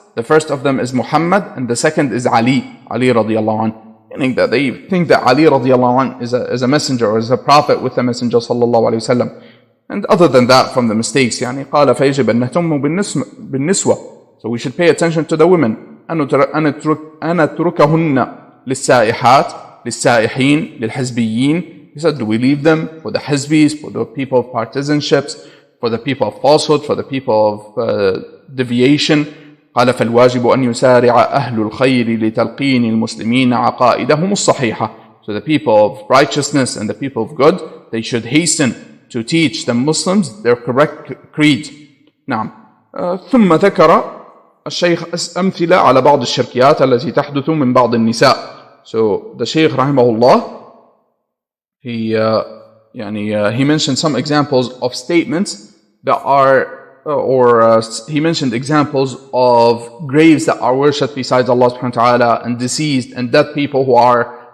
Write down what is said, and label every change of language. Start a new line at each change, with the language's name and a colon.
English: The first of them is Muhammad and the second is Ali radiallahu anh. Meaning that they think that Ali radiallahu anh is a messenger or is a prophet with the messenger sallallahu alayhi wasallam. And other than that, from the mistakes,
Arabic: قال فيجب أن نهتم بالنسوة.
English: So we should pay attention to the women.
Arabic: أن نتركهن للسائحات للسائحين للحزبيين.
English: He said, do we leave them for the hizbis, for the people of partisanships, for the people of falsehood, for the people of deviation?
Arabic: قال فالواجب أن يسارع أهل الخير لتلقين المسلمين عقائدهم الصحيحة.
English: So the people of righteousness and the people of good, they should hasten to teach the Muslims their correct creed.
Arabic: نعم. ثم ذكر الشيخ أمثلة على بعض الشركيات التي تحدث من بعض النساء.
English: So the Shaykh rahimahullah, he mentioned some examples of statements that are he mentioned examples of graves that are worshipped besides Allah subhanahu wa ta'ala, and deceased and dead people who are